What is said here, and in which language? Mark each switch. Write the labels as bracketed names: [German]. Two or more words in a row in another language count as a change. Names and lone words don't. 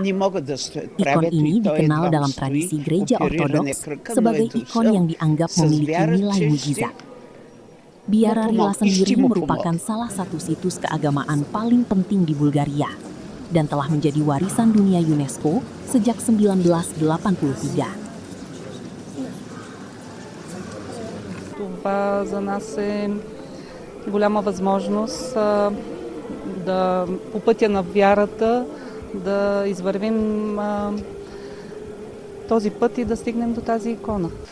[Indonesian] Ikon ini dikenal dalam tradisi gereja Ortodoks sebagai ikon yang dianggap memiliki nilai mukjizat. Biara-Rila sendiri merupakan salah satu situs keagamaan paling penting di Bulgaria dan telah menjadi warisan dunia UNESCO sejak 1983. [Bulgarian] Това за нас е голяма възможност да по пътя на вярата да извървим този път и да стигнем до тази икона.